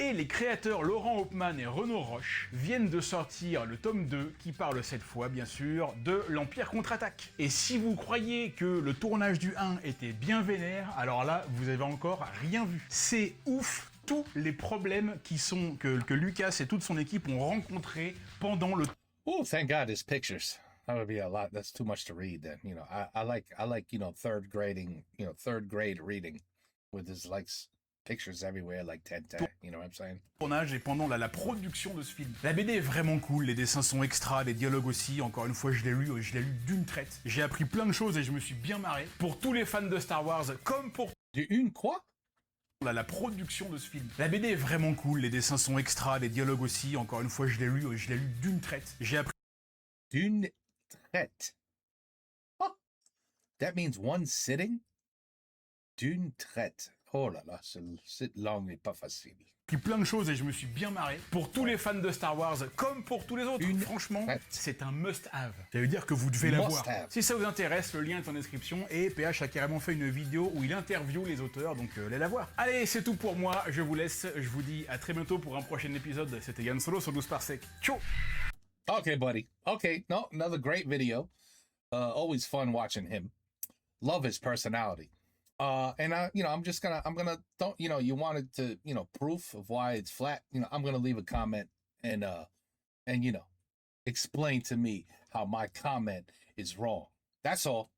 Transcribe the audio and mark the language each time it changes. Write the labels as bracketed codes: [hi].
[fr] Et les créateurs Laurent Hauptmann et Renaud Roche viennent de sortir le tome 2, qui parle cette fois, bien sûr, de l'Empire contre-attaque. Et si vous croyez que le tournage du 1 était bien vénère, alors là, vous avez encore rien vu. C'est ouf tous les problèmes que Lucas et toute son équipe ont rencontrés pendant le... [en] Oh, thank God, there's pictures. That would be a lot. That's too much to read. Then I like third grade reading, with his pictures everywhere, like 10. You know what I'm saying? [fr] Tournage et pendant la production de ce film. La BD est vraiment cool, les dessins sont extra, les dialogues aussi. Encore une fois, je l'ai lu d'une traite. J'ai appris plein de choses et je me suis bien marré. Pour tous les fans de Star Wars, comme pour Une quoi? la production de ce film. La BD est vraiment cool, les dessins sont extra, les dialogues aussi. Encore une fois, je l'ai lu d'une traite. J'ai appris D'une traite. [en] Oh, that means one sitting? [fr] D'une traite. Oh là là, cette langue n'est pas facile. plein de choses et je me suis bien marré. Pour tous les fans de Star Wars, comme pour tous les autres, franchement, c'est un must-have. Ça veut dire que vous devez la voir. Si ça vous intéresse, le lien est en description et PH a carrément fait une vidéo où il interviewe les auteurs, donc allez la voir. Allez, c'est tout pour moi, je vous laisse, je vous dis à très bientôt pour un prochain épisode. C'était Yann Solo sur 12 Parsec. Ciao! [en] Okay, buddy. Okay, no, another great video. Always fun watching him. Love his personality. And I'm gonna don't, you wanted to, proof of why it's flat. I'm gonna leave a comment and explain to me how my comment is wrong. That's all.